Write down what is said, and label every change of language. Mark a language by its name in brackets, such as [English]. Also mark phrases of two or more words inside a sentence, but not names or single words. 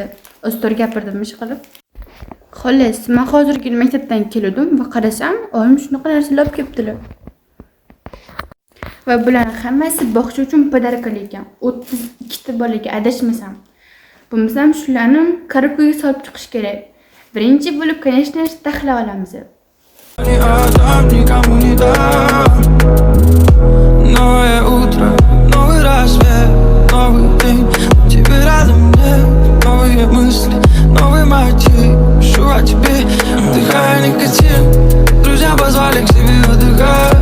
[Uzbek] O'stir gapirdim ish qilib. Xolos, men hozirgi maktabdan keldim va qarasam, oyim shunaqa narsalar olib kelibdilar. Va bularning hammasi bog'cha uchun podarkali ekan. 32 ta bolaga adashmasam. Biz ham shularni korobkaga solib chiqish kerak. Birinchi bo'lib, конечно, taxlab olamiz. [Russian] Новое утро, новый рассвет, новый день. Тебе рядом нет, новые мысли, новый мотив. Пишу о тебе, вдыхая никотин. Друзья позвали к себе отдыхать.